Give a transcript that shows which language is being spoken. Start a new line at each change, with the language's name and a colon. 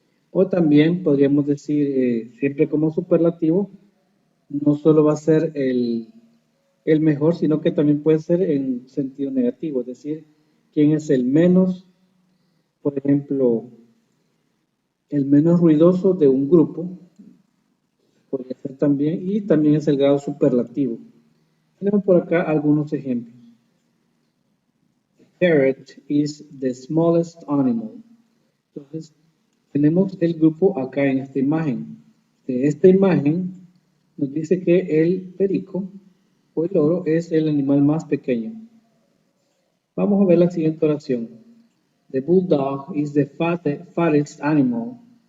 Spanish: O también podríamos decir siempre como superlativo, no solo va a ser el mejor, sino que también puede ser en sentido negativo, es decir, quién es el menos, por ejemplo, el menos ruidoso de un grupo, podría ser también, y también es el grado superlativo. Tenemos por acá algunos ejemplos.
English: The parrot is the smallest animal.
Spanish: Entonces, tenemos el grupo acá en esta imagen. De esta imagen nos dice que el perico o el loro es el animal más pequeño. Vamos a ver la siguiente oración.
English: The bulldog is the fattest animal.